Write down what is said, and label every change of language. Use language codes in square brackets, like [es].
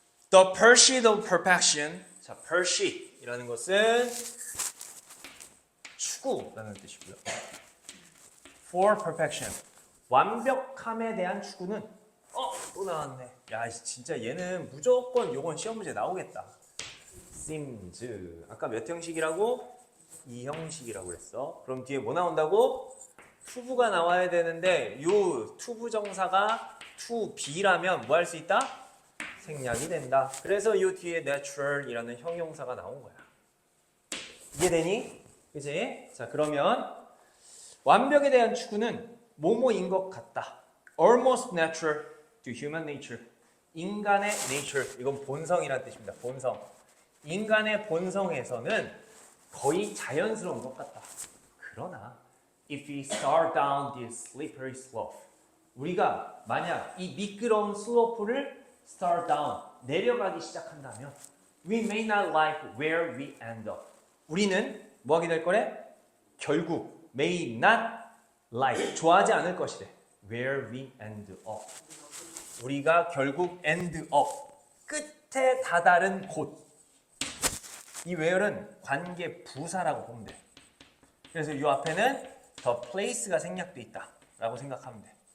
[en] The pursuit of perfection. [ko] 자, pursuit이라는 것은 추구라는 뜻이고요. [en] For perfection. [ko] 완벽함에 대한 추구는 또 나왔네. 야, 진짜 얘는 무조건 요건 시험 문제 나오겠다. seems. 아까 몇 형식이라고? 2형식이라고 했어. 그럼 뒤에 뭐 나온다고? 투부가 나와야 되는데 요 투부 정사가 to be라면 뭐 할 수 있다? 생략이 된다. 그래서 이 뒤에 natural이라는 형용사가 나온 거야. 이해되니? 그지? 자, 그러면 완벽에 대한 추구는 뭐뭐인 것 같다. [en] Almost natural to human nature. [ko] 인간의 [en] nature. [ko] 이건 본성이란 뜻입니다. 본성. 인간의 본성에서는 거의 자연스러운 것 같다. [en] 그러나 if we start down this slippery slope, [ko] 우리가 만약 이 미끄러운 슬로프를 start down, 내려가기 시작한다면 [en] we may not like where we end up. [ko] 우리는 뭐 하게 될 거래? 결국 [en] may not like, [ko] 좋아하지 않을 것이래. [en] where we end up. [ko] 우리가 결국 end up, 끝에 다다른 곳. 이 where는 관계 부사라고 보면 돼. 그래서 이 앞에는 the place가 생략돼 있다라고 생각하면 돼.